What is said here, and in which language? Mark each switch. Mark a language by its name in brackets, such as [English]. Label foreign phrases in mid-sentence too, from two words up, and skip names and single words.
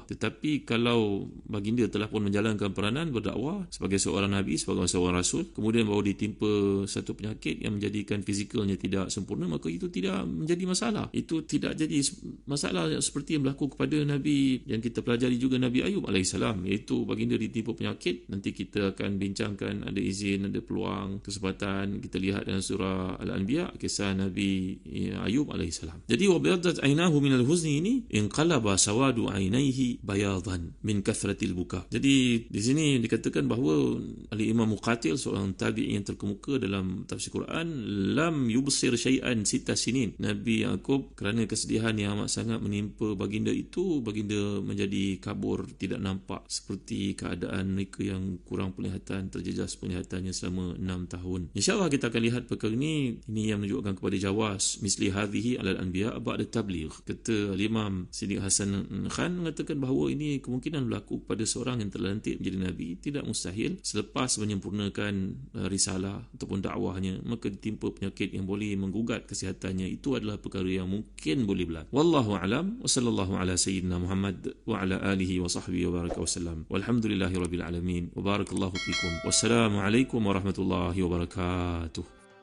[Malay] Tetapi kalau baginda telah pun menjalankan peranan berdakwah sebagai seorang Nabi, sebagai seorang Rasul, kemudian baru ditimpa satu penyakit yang menjadikan fizikalnya tidak sempurna, maka itu tidak menjadi masalah. Itu tidak jadi masalah seperti yang berlaku kepada Nabi yang kita pelajari juga, Nabi Ayub AS, iaitu baginda ditimpa penyakit. Nanti kita akan bincangkan, ada izin, ada peluang, kesempatan kita lihat dalam surah Al-Anbiya kisah Nabi Ayub AS. [Arabic] Jadi وابيضت عيناه من الحزن ini انقلب سواد عينيه بياضا من كثرة البكاء. [Malay] Jadi di sini dikatakan bahawa Al-Imam Muqatil, seorang tabi'i yang terkemuka dalam tafsir Quran, [Arabic] لم يبصر شيئا ست سنين. [Malay] Nabi Yakub kerana kesedihan yang amat sangat menimpa baginda itu, baginda menjadi kabur, tidak nampak, seperti keadaan mereka yang kurang penglihatan, terjejas penglihatannya selama 6 tahun. InsyaAllah kita akan lihat perkara ini yang menunjukkan kepada [Arabic] جواز مثل هذه على الأنبياء بعد التبليغ. [Malay] Kata Imam Siddiq Hasan Khan mengatakan bahawa ini kemungkinan berlaku pada seorang yang terlantik menjadi Nabi, tidak mustahil selepas menyempurnakan risalah ataupun dakwahnya, maka ditimpa penyakit yang boleh menggugat kesihatannya. Itu adalah perkara yang mungkin boleh berlaku. [Arabic] والله أعلم، وصلى الله على سيدنا محمد وعلى آله وصحبه وبارك وسلم. والحمد لله رب العالمين، وبارك الله فيكم. والسلام عليكم ورحمة الله وبركاته.